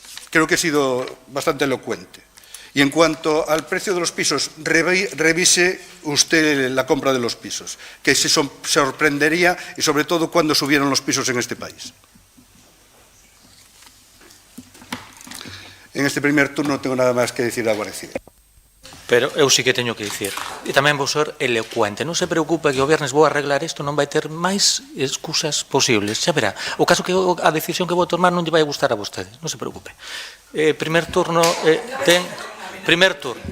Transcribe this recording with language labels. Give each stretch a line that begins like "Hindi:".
Spanish: Creo que he sido bastante elocuente. Y en cuanto al precio de los pisos, revise usted la compra de los pisos, que se sorprendería, y sobre todo cuando subieron los pisos en este país. En este primer turno no tengo nada más que decir a Guardia Civil.
Galician: Pero eu sí que teño que dicir, e tamén vou ser elocuente, non se preocupe que o viernes vou arreglar isto, non vai ter máis excusas posibles, xa verá. O caso que a decisión que vou tomar non lle vai gustar a vostedes, non se preocupe. Primer turno, primer turno.